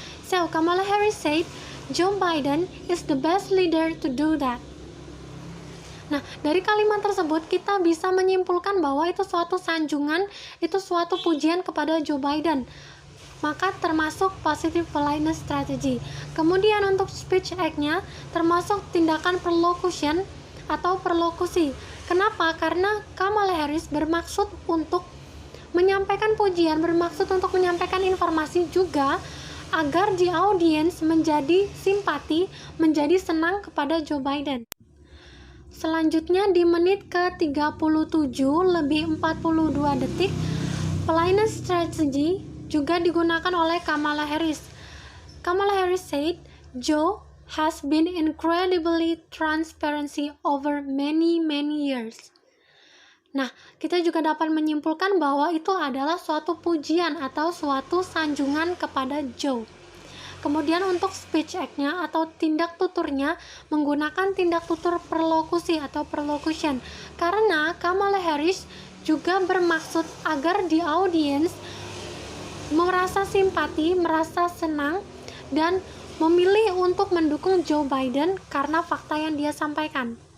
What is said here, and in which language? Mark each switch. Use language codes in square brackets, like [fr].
[en] So, Kamala Harris said, Joe Biden is the best leader to do that. [id] Nah, dari kalimat tersebut kita bisa menyimpulkan bahwa itu suatu sanjungan, itu suatu pujian kepada Joe Biden. Maka termasuk positive politeness strategy. Kemudian untuk speech act-nya termasuk tindakan perlocution atau perlokusi. Kenapa? Karena Kamala Harris bermaksud untuk menyampaikan pujian, bermaksud untuk menyampaikan informasi juga agar di audiens menjadi simpati, menjadi senang kepada Joe Biden. Selanjutnya di menit ke-37 lebih 42 detik, politeness strategy juga digunakan oleh Kamala Harris. [en] Kamala Harris said, Joe has been incredibly transparency over many years. [id] Nah, kita juga dapat menyimpulkan bahwa itu adalah suatu pujian atau suatu sanjungan kepada Joe. Kemudian untuk speech act-nya atau tindak tuturnya menggunakan tindak tutur perlokusi atau perlocution. Karena Kamala Harris juga bermaksud agar di audiens merasa simpati, merasa senang, dan memilih untuk mendukung Joe Biden karena fakta yang dia sampaikan.